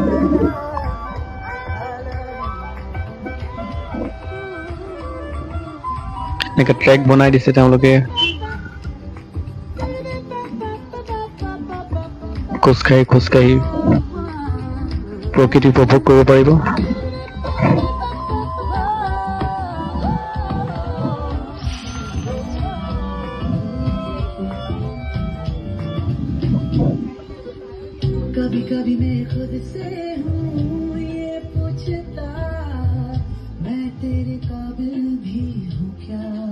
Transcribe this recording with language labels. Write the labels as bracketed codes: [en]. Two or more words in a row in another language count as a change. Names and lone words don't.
[as] এনেকৈ ট্ৰেক বনাই দিছে তেওঁলোকে খোজকাঢ়ি প্ৰকৃতি উপভোগ কৰিব পাৰিব [hi] कभी मैं खुद से हूँ ये पूछता मैं तेरे काबिल भी हूँ क्या